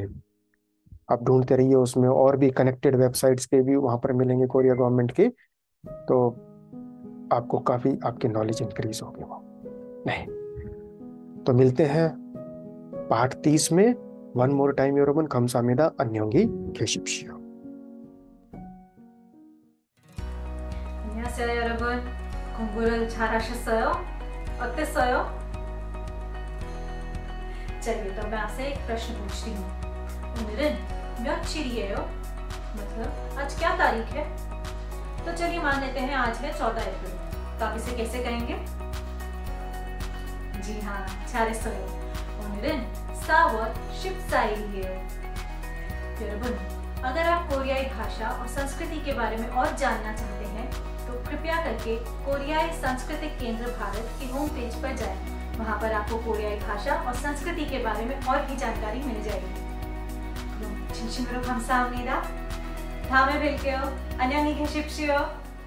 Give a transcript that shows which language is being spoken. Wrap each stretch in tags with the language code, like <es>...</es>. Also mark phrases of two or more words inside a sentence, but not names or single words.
<hi>आप ढूंढते रहिए उसमें, और भी</hi> <en>connected websites</en> <hi>के भी वहाँ पर मिलेंगे कोरिया गवर्नमेंट के। तो आपको काफ़ी आपकी</hi> <en>knowledge increase</en> <hi>होगी वो। नहीं तो मिलते हैं पार्ट 30 में।</hi> <en>one more time योरोबन,</en> <ko>감사합니다, 안녕히 계십시오. 안녕하세요, 여러분. 공부를 잘하셨어요? 어땠어요?</ko> <hi>चलिए तो मैं आपसे एक प्रश्न पूछती हूँ.</hi> <ko>오늘은 며칠이에요?</ko> <hi>मतलब आज क्या तारीख है? तो चलिए मान लेते हैं आज है 14 अप्रैल. तो आप इसे कैसे कहेंगे? जी हाँ,</hi> <ko>잘했어요. 오늘은 4월 14일이에요. 여러분,</ko> <hi>अगर आप कोरियाई भाषा और संस्कृति के बारे में और जानना चाहते हैं तो कृपया करके कोरियाई सांस्कृतिक केंद्र भारत के</hi> <en>home page</en> <hi>पर जाएं. वहां पर आपको कोरियाई भाषा और संस्कृति के बारे में और भी जानकारी मिल जाएगी.</hi> <ko>그럼 진심으로 감사합니다. 다음에 뵐게요. 안녕히 계십시오.</ko>